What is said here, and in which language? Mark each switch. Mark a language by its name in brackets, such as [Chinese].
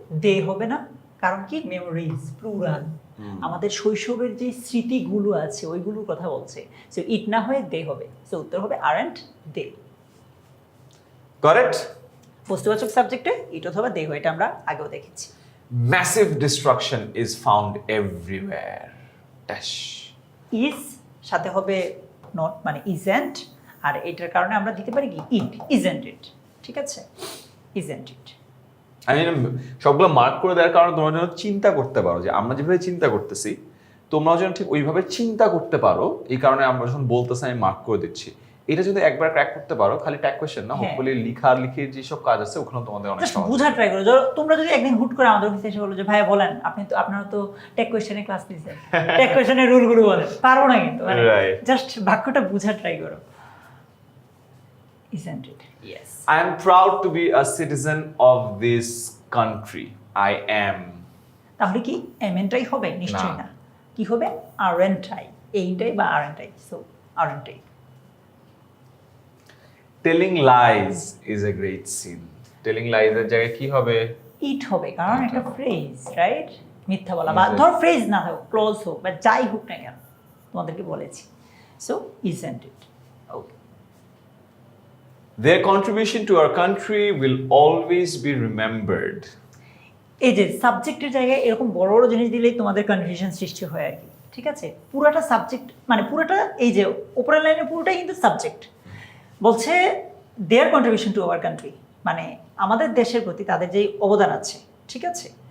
[Bangla] দে হবে না, কারণ কি? মেমোরিজ প্লুরাল, আমাদের শৈশবের যে স্মৃতিগুলো আছে ওইগুলোর কথা বলছে। সো ইট না হয়ে দে হবে। সো উত্তর হবে আরেন্ট দে। কারেক্ট। বস্তুবাচক সাবজেক্টে ইট অথবা দে হয়, এটা আমরা আগেও দেখেছি। [English] Massive destruction is found everywhere. Dash. [Bangla] Is সাথে হবে নট, মানে ইজেন্ট, আর এটার কারণে আমরা দিতে পারি কি? [English] it, isn't it, [Bangla] ঠিক আছে? [English] Isn't it. [Bangla] আমি সবগুলো মার্ক করে দেওয়ার কারণে তোমরা যেন চিন্তা করতে পারো যে আমরা যেভাবে চিন্তা করতেছি তোমরাও যেন ঠিক ওইভাবে চিন্তা করতে পারো, এই কারণে আমরা যখন বলতেছি আমি মার্ক করে দিচ্ছি। এটা যদি একবার ক্র্যাক করতে পারো, খালি ট্যাগ কোয়েশ্চেন না, হ্যাঁ। হোপফুলি লিখির যেসব কাজ আছে ওখানে তোমাদের অনেক জাস্ট সহজ। বুঝা ট্রাই করো। তোমরা যদি একদিন হুট করে আমাদের অফিসে এসে বলো যে ভাইয়া বলেন, আপনি তো আপনারা তো টেক কোয়েশ্চেনে ক্লাস নিয়েছেন, টেক কোয়েশ্চেনের রুলগুলো বলেন, পারবো না কিন্তু, [English] Right. [Bangla] জাস্ট বাক্যটা বুঝা ট্রাই করো। [English] Isn't it? Yes. I am proud to be a citizen of this country. I am. [Bangla] তাহলে কি এমএনটাই হবে? নিশ্চয়ই না। না। কি হবে? আরএনটাই, এইটাই বা আরএনটাই। So আরএনটাই। [English] Telling lies is a great sin. [Bangla] Telling lies এর জায়গায় কি হবে? ইট হবে, কারণ একটা ফ্রেজ, রাইট? মিথ্যা বলা, বা ধর ফ্রেজ না হোক, ক্লোজ হোক বা যাই হোক না কেন, তোমাদেরকে বলেছি। [English] So isn't it? Okay. Their contribution to our country will always be remembered. [Bangla] এই যে সাবজেক্টের জায়গায় এরকম বড় বড় জিনিস দিলেই তোমাদের কনফিউশন সৃষ্টি হয় আর কি, ঠিক আছে? পুরাটা সাবজেক্ট মানে পুরোটা এই যে উপরের লাইনে পুরোটাই কিন্তু সাবজেক্ট। বলছে দেয়ার কন্ট্রিবিউশন টু আওয়ার কান্ট্রি, মানে আমাদের দেশের প্রতি তাদের যেই অবদান আছে, ঠিক আছে?